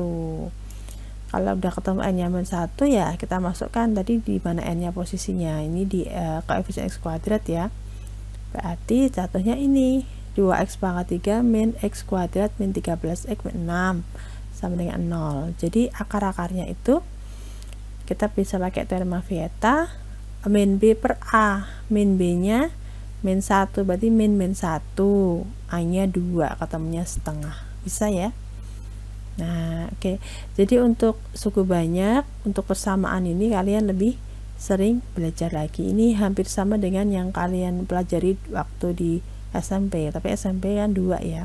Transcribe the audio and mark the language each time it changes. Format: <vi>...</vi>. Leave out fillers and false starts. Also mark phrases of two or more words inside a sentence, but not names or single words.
<id>Kalau udah ketemu n-nya min 1 ya, kita masukkan tadi di mana n-nya posisinya. Ini di koefisien x kuadrat ya. Berarti jatuhnya ini 2x pangkat 3 min x kuadrat min 13x min 6 sama dengan 0. Jadi akar-akarnya itu kita bisa pakai teorema Vieta, min b per a, min b-nya min 1, berarti min 1, a-nya 2, ketemunya setengah. Bisa ya. Nah, oke. Jadi untuk suku banyak, untuk persamaan ini kalian lebih sering belajar lagi. Ini hampir sama dengan yang kalian pelajari waktu di SMP, tapi SMP kan 2 ya.</id>